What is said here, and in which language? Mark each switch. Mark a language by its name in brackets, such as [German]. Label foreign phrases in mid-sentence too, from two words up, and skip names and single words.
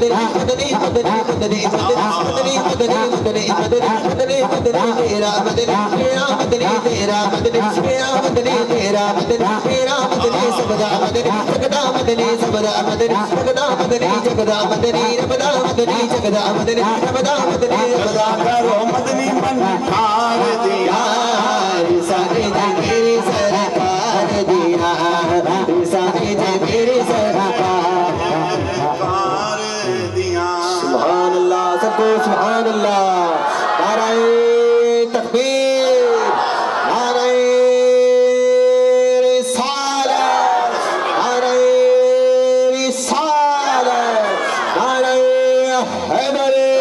[Punjabi] مدنی مدنی مدنی مدنی مدنی مدنی مدنی مدنی مدنی تیرا مدنی میرا مدنی تیرا مدنی میرا مدنی تیرا مدنی میرا مدنی سبدا مدنی جگدا مدنی سبدا مدنی جگدا مدنی جگدا مدنی ربدا مدنی جگدا مدنی ربدا مدنی ربدا کرو مدنی من مار دیا رسالے میری سرکار دیا رسالے میری سرکار دیا [Arabic] سبحان اللہ [Urdu] سب کو [Arabic] سبحان اللہ [Urdu] نعرہ تکبیر نعرہ رسالت نعرہ رسالت نعرہ حیدر